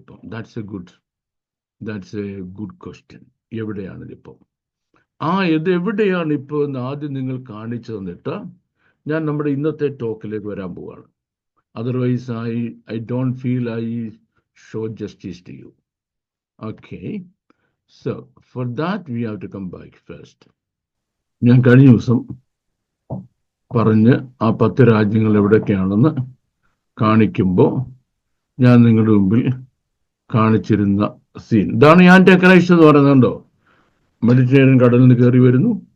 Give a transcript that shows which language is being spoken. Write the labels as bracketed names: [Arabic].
[English] That's a good question. [Malayalam] എവിടെയാണിതിപ്പം? ഇത് എവിടെയാണിപ്പോൾ എന്ന് ആദ്യം നിങ്ങൾ കാണിച്ചു തന്നിട്ട് ഞാൻ നമ്മുടെ ഇന്നത്തെ ടോക്കിലേക്ക് വരാൻ പോവുകയാണ്. [English] Otherwise, I don't feel I show justice to you. Okay. So, for that, we have to come back first. [Malayalam] ഞാൻ കഴിഞ്ഞ ദിവസം പറഞ്ഞ് ആ 10 രാജ്യങ്ങൾ എവിടെയൊക്കെയാണെന്ന് കാണിക്കുമ്പോൾ ഞാൻ നിങ്ങളുടെ മുമ്പിൽ കാണിച്ചിരുന്ന സീൻ. ഇതാണ് ഞാൻ ടെക്കറൈസ് എന്ന് പറയുന്നുണ്ടോ. മെഡിറ്ററേനിയൻ കടലിൽ നിന്ന് കയറി വരുന്നു.